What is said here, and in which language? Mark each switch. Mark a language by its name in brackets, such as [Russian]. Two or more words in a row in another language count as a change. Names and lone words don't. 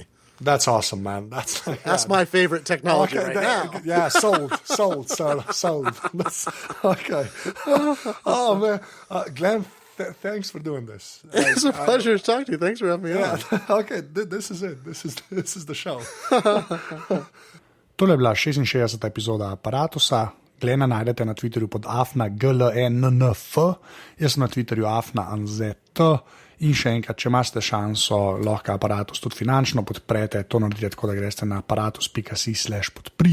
[English] That's awesome, man. That's my favorite technology now. Yeah, sold. Okay. Oh man, Glenn, thanks for doing this. It's a pleasure to talk to you. Thanks for having me on. Okay, this is it. This is the show. [Slovenian] Tole je bila 66. epizoda Aparatusa. Glena najdete na Twitterju pod @glennf, jaz sem na Twitterju @anzt. In še enkrat, če imate šanso, lahko Aparatus tudi finančno podprete, to naredite tako, da greste na aparatus.si/podpri.